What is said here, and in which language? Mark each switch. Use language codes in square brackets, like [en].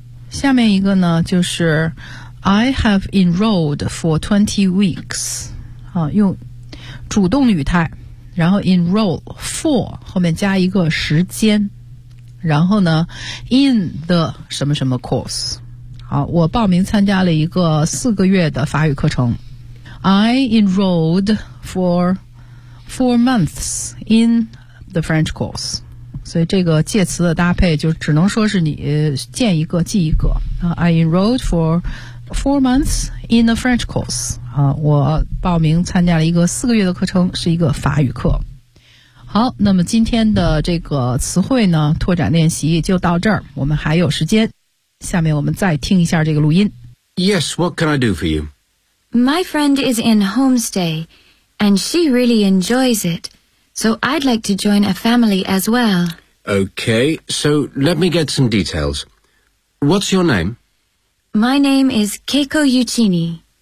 [zh] 下面一个呢就是 [en] I have enrolled for 20 weeks、 [zh] 啊、用主动语态，然后 [en] enroll for [zh] 后面加一个时间，然后呢 [en] in the [zh] 什么什么 course。好，我报名参加了一个四个月的法语课程。 [en] I enrolled for 4 months in the French course。 [zh] 所以这个介词的搭配就只能说是你见一个记一个、 [en] I enrolled for 4 months in a French course、 [zh] 我报名参加了一个四个月的课程，是一个法语课。好，那么今天的这个词汇呢拓展练习就到这儿，我们还有时间，下面我们再听一下这个录音。 [en] Yes, what can I do for you? My friend is in homestay and she really enjoys itSo I'd like to join a family as well. Okay, so let me get some details. What's your name? My name is Keiko Yuchini.